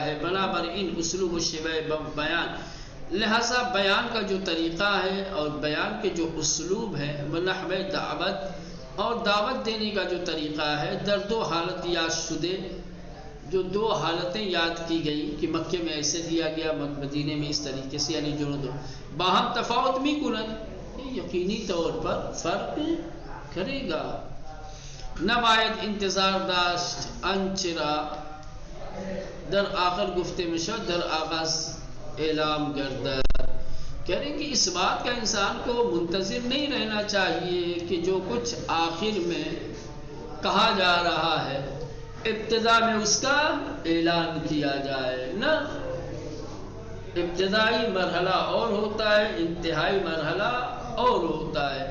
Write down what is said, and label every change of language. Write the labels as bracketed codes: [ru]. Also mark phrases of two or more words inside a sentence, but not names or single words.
[ur] ہے، [fa] بنابر ان اسلوب و شیوہ بیان، [ur] لہذا بیان کا جو طریقہ ہے اور بیان کے جو اسلوب ہے، [fa] ونحو دعوت [ur] اور دعوت دینے کا جو طریقہ ہے، [fa] در 2 حالت یاد شدے، [ur] جو 2 حالتیں یاد کی گئی کہ مکے میں ایسے دیا گیا، مدینے میں اس طریقے سے، یعنی جو [fa] دو باہم تفاوت می کنن، [ur] یقینی طور پر فرق کرے گا۔ [fa] نباید انتظار داشت انچرا در آخر گفتے مشو در آغاز اعلام گردد، [ur] کہہ رہے ہیں کہ اس بات کا انسان کو منتظر نہیں رہنا چاہیے کہ جو کچھ آخر میں کہا جا رہا ہے ابتدا میں اس کا اعلان کیا جائے، نہ، ابتدائی مرحلہ اور ہوتا ہے، انتہائی مرحلہ اور ہوتا ہے۔